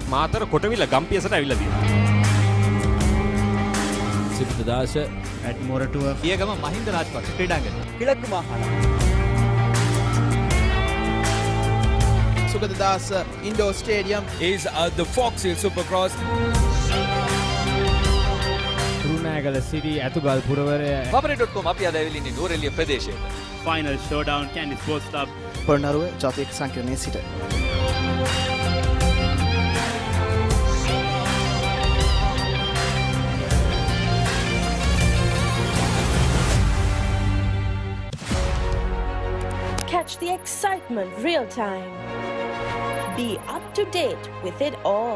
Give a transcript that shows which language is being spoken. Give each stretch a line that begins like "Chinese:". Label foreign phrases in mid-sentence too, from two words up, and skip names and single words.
Sinhala: මාතර කොටවිල ගම්පියසට ඇවිල්ලා තියෙනවා. සිද්ධාශ ඇඩ්මොරටුව පියගම මහින්ද රාජපක්ෂ ක්‍රීඩාංගණය.
Tamil: கிழக்கு மாகாணம்.
Sinhala: සුගතදාස Indoor Stadium
English: is the Fox Hill Supercross.
Sinhala: රුණෑගල සිටි ඇතුගල් පුරවරය papare.com අපි අද ඇවිල්ලා ඉන්නේ නූරෙලිය ප්‍රදේශයට.
English: Final Showdown Kandy Sports Club
Sinhala: පොළොන්නරුව ජාතික සංකීර්ණයේ සිට.
English: Catch the excitement real time. Be up to date with it all.